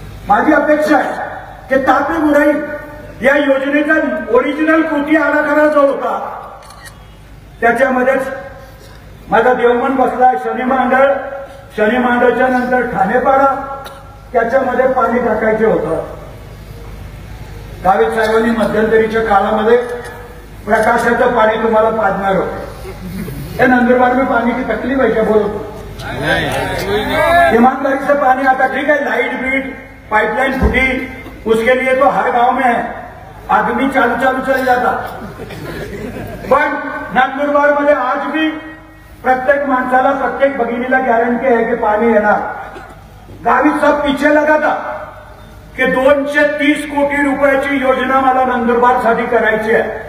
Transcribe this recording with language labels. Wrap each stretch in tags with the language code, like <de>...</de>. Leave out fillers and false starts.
<mr>माझी अपेक्षा आहे की टापी बुराई या योजनेचा ओरिजिनल कृती आराखडा जो होता त्याच्यामध्येच माझा देवमन बसलाय. शनी मांडळच्या नंतर ठाणेपाडा त्याच्यामध्ये पाणी टाकायचे होतं. गावित साहेबांनी मध्यंतरीच्या काळामध्ये प्रकाशाचं पाणी तुम्हाला पाजणार होतं.</mr> <hi>या नंदुरबार में पानी की तकलीफ है क्या? बोलो. ईमानदारी से पानी आता. ठीक है, लाइट बीट पाइपलाइन फूटी उसके लिए तो हर गांव में है, आदमी चालू चल जाता.</hi> <mr>पण नंदुरबार मध्ये आज भी प्रत्येक माणसाला, प्रत्येक भगिनीला गॅरंटी आहे की पाणी येणार. गावित साहेब</mr> <hi>पीछे लगा था</hi> <mr>की 230 कोटी रुपयाची योजना मला नंदुरबारसाठी करायची आहे.</mr>